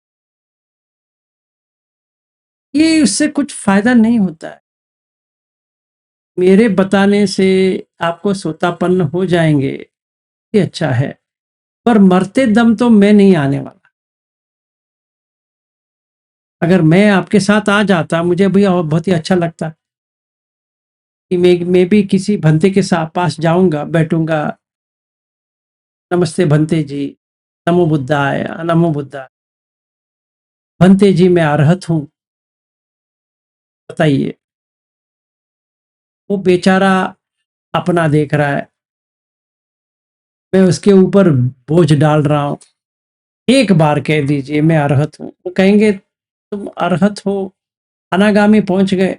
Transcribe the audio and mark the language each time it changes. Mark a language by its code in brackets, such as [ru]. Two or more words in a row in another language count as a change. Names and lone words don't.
[hi] ये उससे कुछ फायदा नहीं होता है, मेरे बताने से आपको सोतापन हो जाएंगे ये अच्छा है, पर मरते दम तो मैं नहीं आने वाला। अगर मैं आपके साथ आ जाता मुझे भी बहुत ही अच्छा लगता कि मैं भी किसी भंते के साथ पास जाऊंगा, बैठूंगा, नमस्ते भंते जी, [sa] नमो बुद्धाय, नमो बुद्धाय। [hi] भंते जी मैं अरहत हूँ, बताइए। वो बेचारा अपना देख रहा है, मैं उसके ऊपर बोझ डाल रहा हूँ। एक बार कह दीजिए मैं अरहत हूँ, वो कहेंगे तुम अरहत हो, अनागामी पहुंच गए।